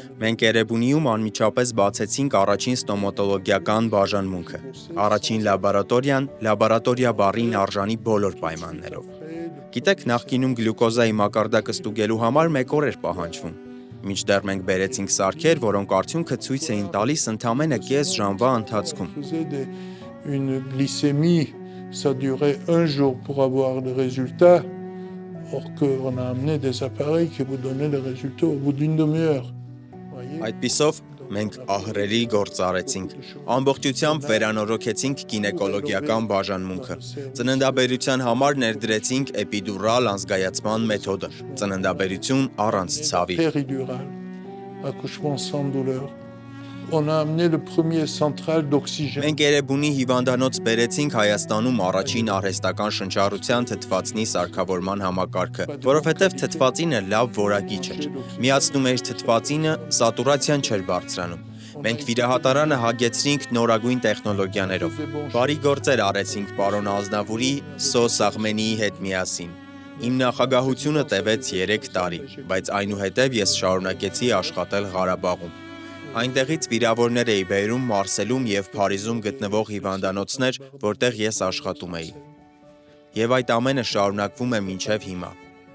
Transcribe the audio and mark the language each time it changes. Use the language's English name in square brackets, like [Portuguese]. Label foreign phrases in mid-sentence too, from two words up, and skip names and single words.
[Armenian] Մենք Էրեբունիում անմիջապես բացեցինք առաջին ստոմատոլոգիական բաժանմունքը, առաջին լաբորատորիան, լաբորատորիա բառին արժանի բոլոր պայմաններով։ Գիտեք, նախկինում գլյուկոզայի մակարդակը ստուգելու համար 1 օր էր պահանջվում, մինչդեռ մենք բերեցինք սարքեր, որոնք արդյունքը ցույց էին տալիս ընդամենը կես ժամվա ընթացքում։ [French] Une glycémie, ça durait 1 jour pour avoir le résultat, or qu'on a amené des appareils qui vous donnaient le résultat au bout d'une demi-heure. [Armenian] Այդպիսով մենք ահռելի գործ արեցինք, ամբողջությամբ վերանորոգեցինք գինեկոլոգիական բաժանմունքը, ծննդաբերության համար ներդրեցինք էպիդուրալ անզգայացման մեթոդը, ծննդաբերություն առանց ցավի։ [French] Accouchement sans douleur. On a amené le premier central d'oxygène. [Armenian] Մենք Էրեբունի հիվանդանոց բերեցինք Հայաստանում առաջին արհեստական շնչառության թթվածնի սարքավորման համակարգը, որովհետև թթվածինը լավ որակիչ էր։ Միացնում էր թթվածինը, սատուրացիան չէր բարձրանում։ Մենք վիրահատարանը հագեցրինք նորագույն տեխնոլոգիաներով։ Բարի գործեր արեցինք պարոն Ազնավուրի, Սո Սաղմենիի հետ միասին։ Իմ նախագահությունը տևեց 3 տարի, բայց այնուհետև ես շարունակեցի աշխատել Ղարաբաղում։ Այնտեղից վիրավորներ էի բերում Մարսելում և Փարիզում գտնվող հիվանդանոցներ, որտեղ ես աշխատում էի։ Եվ այդ ամենը շարունակվում է մինչև հիմա։